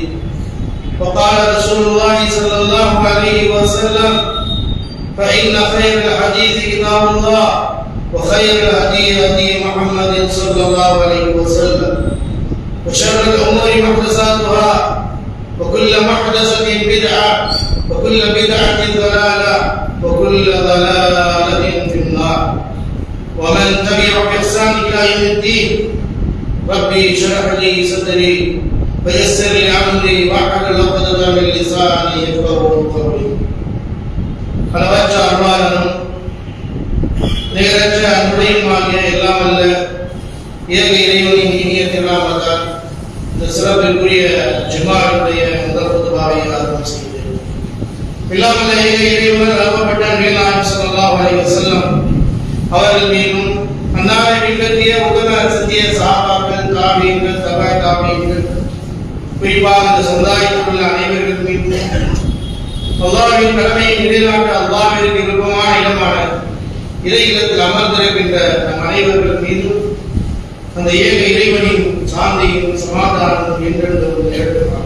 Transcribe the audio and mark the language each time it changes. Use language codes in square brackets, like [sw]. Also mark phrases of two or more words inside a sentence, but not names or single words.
[ar] وقال رسول الله صلى الله عليه وسلم: فإن خير الحديث كتاب الله وخير الهدي هدي محمد صلى الله عليه وسلم وشر الأمور محدثاتها وكل محدثة بدعة وكل بدعة ضلالة وكل ضلالة في النار. ومن تبع بإحسان إلى يوم الدين. ربي اشرح لي صدري ويسر لي أمري واحلل عقدة من لساني يفقهوا قولي. [ta] அளவற்ற அருளாளனும் நிகரற்ற அன்புடையுமாகிய எல்லாம் அல்ல ஏக இறைவனின் இனிய திருநாமத்தால் இந்த சிறப்பிற்குரிய ஜும்ஆவுடைய முதல் குதுபாவை ஆரம்பம் செய்தேன். எல்லாம் அல்ல ஏக இறைவனால் அனுப்பப்பட்ட நபிகள் [ar] صلى الله عليه وسلم [ta] அவர்கள் மீதும் அன்னாரை பின்பற்றிய உத்தம சத்திய சஹாபாக்கள், தாபீன்கள், தபா தாபீன்கள், குறிப்பாக இந்த சமுதாயத்தில் உள்ள அனைவர்கள் மீதும் அல்லாஹ்வின் கடமையை நிறைவேற்ற அல்லாஹ்விற்கு விருப்பமான இடமான இறை இல்லத்தில் அமர்ந்திருக்கின்ற நம் அனைவர்கள் மீதும் அந்த ஏக இறைவனின் சாந்தியும் சமாதானமும் என்றென்றும் நிகழ்த்துவார்.